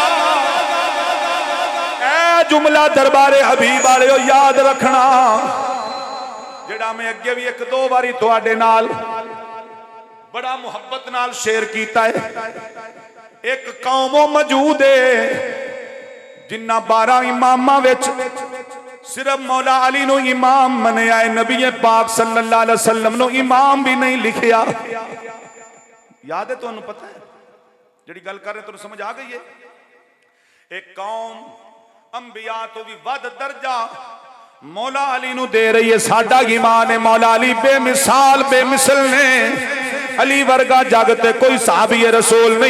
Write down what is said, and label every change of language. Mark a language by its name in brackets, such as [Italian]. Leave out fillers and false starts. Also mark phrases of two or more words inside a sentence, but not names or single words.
[Punjabi] اے جملہ دربار حبیب والے یاد رکھنا جیہڑا میں اگے بھی 1-2 باری تہاڈے نال بڑا محبت نال شیئر کیتا ہے. اک قوم موجود ہے جنہاں 12 اماماں وچ صرف مولا علی نوں امام منیا ہے، نبی پاک [Arabic] صلى الله عليه وسلم [Punjabi] نوں امام بھی نہیں لکھیا. یاد ہے تہانوں، پتہ ہے جیہڑی گل کر رہے تہانوں سمجھ آ گئی ہے? اک قوم انبیا تو بھی ودھ درجہ مولا علی نوں دے رہی ہے. ساڈا ایمان ہے مولا علی بے مثال بے مثال نے، علی ورگا جگ تے کوئی صحابی رسول نہیں.